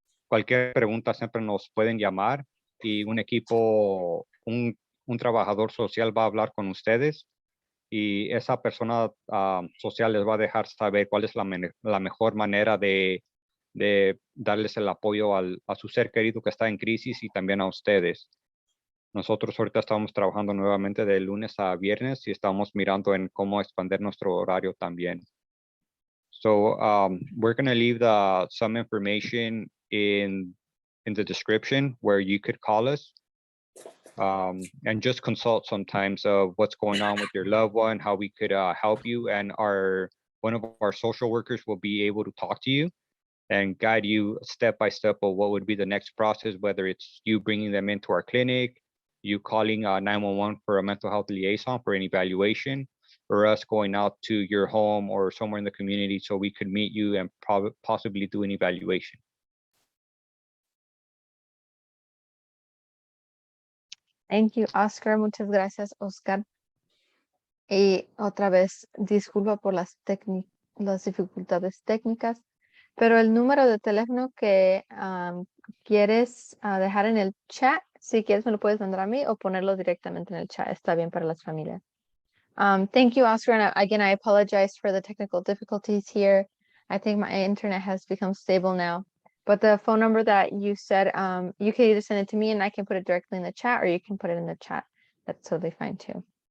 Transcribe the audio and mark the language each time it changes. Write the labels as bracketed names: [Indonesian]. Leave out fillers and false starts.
[Spanish] Cualquier pregunta siempre nos pueden llamar y un equipo, un trabajador social va a hablar con ustedes y esa persona social les va a dejar saber cuál es la mejor manera de darles el apoyo a su ser querido que está en crisis y también a ustedes. Nosotros ahorita estamos trabajando nuevamente de lunes a viernes y estamos mirando en cómo expandir nuestro horario también. [English] So we're going to leave some information in the description where you could call us and just consult sometimes of what's going on with your loved one, how we could help you, and one of our social workers will be able to talk to you and guide you step by step of what would be the next process, whether it's you bringing them into our clinic, you calling 911 for a mental health liaison for an evaluation, or us going out to your home or somewhere in the community so we could meet you and possibly do an evaluation. Thank you, Oscar. [Spanish] Muchas gracias, Oscar. Y otra vez, disculpa por las dificultades técnicas, pero el número de teléfono que quieres dejar en el chat, si quieres me lo puedes mandar a mí o ponerlo directamente en el chat. Está bien para las familias. [English] Thank you, Oscar. And again, I apologize for the technical difficulties here. I think my internet has become stable now. But the phone number that you said, you can either send it to me and I can put it directly in the chat, or you can put it in the chat. That's totally fine too.